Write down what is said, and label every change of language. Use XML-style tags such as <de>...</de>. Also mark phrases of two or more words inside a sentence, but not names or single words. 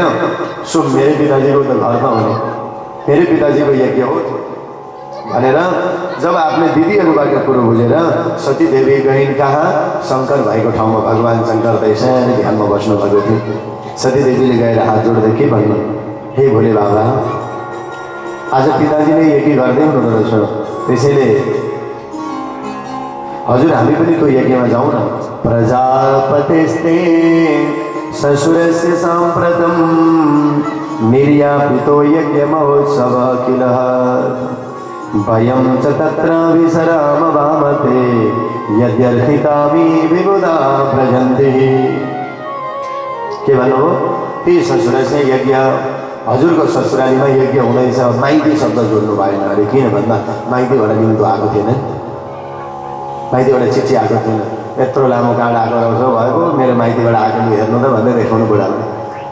<ne>सो मेरो पिताजीको त घर त हुने, मेरो पिताजीको यज्ञ हो भनेर जब आफ्नो दिदीहरूबाट कुरो बुझेर सतीदेवी गइन् कहाँ? शङ्कर भाइको ठाउँमा। भगवान् शङ्कर त सानो ध्यानमा बस्नुभएको थियो। सतीदेवीले गएर हात जोड्दै के भन्यो? हे भोले बाबा, आज पिताजीले यज्ञ गर्दै हुनुहुँदो रहेछ, त्यसैले हजुर हामी पनि त्यो यज्ञमा जाउँ न।</ne> <sa>प्रजापतिस्ते ससुरस्य साम्प्रतं निर्यापितो यज्ञ महोत्सव किल वयं च तत्र विसराम वामते यद्यर्थितामि विबुधा प्रजन्ति।</sa> <ne>के भन्नु? ती</ne> <sa>ससुरस्य यज्ञ,</sa> <ne>हजुरको ससुरालीमा यज्ञ हुँदैछ। माइती शब्द जोड्नु भएन अरे, किन भन्दा माइतीबाट निम्तो आएको थिएन, माइतीबाट चिठी आएको थिएन। यत्रो लामो कार्ड आएको रहेछ भएको, मेरो माइतीबाट आएको हेर्नु त भन्दै देखाउनु बुढालाई।</ne>